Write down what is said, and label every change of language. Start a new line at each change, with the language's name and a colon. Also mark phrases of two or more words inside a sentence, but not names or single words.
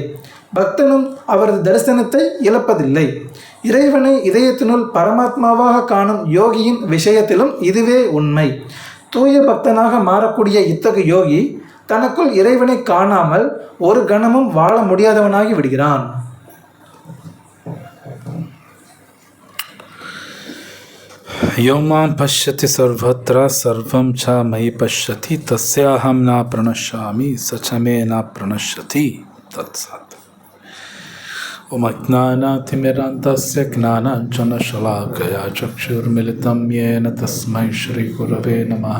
Tamil: பக்தனும் அவரது தரிசனத்தை இழப்பதில்லை. இறைவனை இதயத்தினுள் பரமாத்மாவாக காணும் யோகியின் விஷயத்திலும் இதுவே உண்மை. தூய பக்தனாக மாறக்கூடிய இத்தகைய யோகி தனக்குள் இறைவனை காணாமல் ஒரு கணமும் வாழ முடியாதவனாகி விடுகிறான்.
Sanskrit: यो मां पश्यति सर्वत्र सर्वं च मयि पश्यति तस्याहं न प्रणश्यामि स च मे न प्रणश्यति तत्सत्. ओम अज्ञानातिमिरान्धस्य ज्ञानाञ्जनशलाकया चक्षुर्मिलितं येन तस्मै श्रीगुरवे नमः.